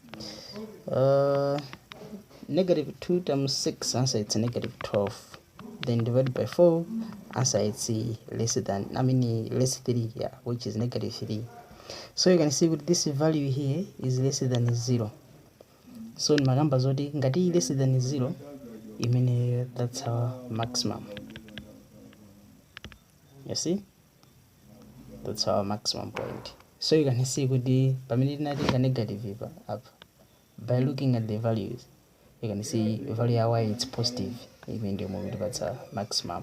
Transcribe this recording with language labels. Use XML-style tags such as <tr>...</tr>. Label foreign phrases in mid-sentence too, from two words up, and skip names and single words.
<en>Negative 2 times 6, answer it's negative 12. Then divided by 4, answer it's less than, less 3, yeah, which is negative 3. So you can see with this value here is less than 0. So in</en> <ny>magamba zoti ngati</ny> <en>less than 0, I mean that's our maximum. You see, that's our maximum point. So you can see with the negative up by looking at the values, you can see value why it's positive, even the moment that's a maximum.</en>